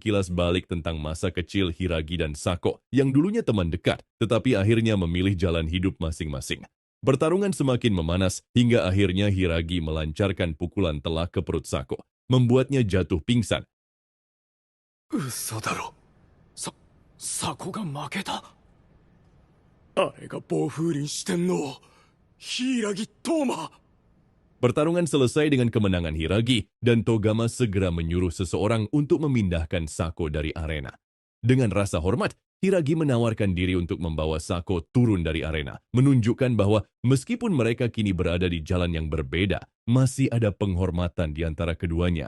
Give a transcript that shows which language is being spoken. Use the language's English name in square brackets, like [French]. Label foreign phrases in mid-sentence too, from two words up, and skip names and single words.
[Indonesian] kilas balik tentang masa kecil Hiragi dan Sako, yang dulunya teman dekat, tetapi akhirnya memilih jalan hidup masing-masing. Pertarungan semakin memanas, hingga akhirnya Hiragi melancarkan pukulan telak ke perut Sako, membuatnya jatuh pingsan. [Japanese] 嘘だろ。サコが負けた。あれが暴風林四天王、柊トーマ。 [Indonesian] Pertarungan selesai dengan kemenangan Hiragi, dan Togama segera menyuruh seseorang untuk memindahkan Sako dari arena. Dengan rasa hormat, Hiragi menawarkan diri untuk membawa Sako turun dari arena, menunjukkan bahwa meskipun mereka kini berada di jalan yang berbeda, masih ada penghormatan di antara keduanya.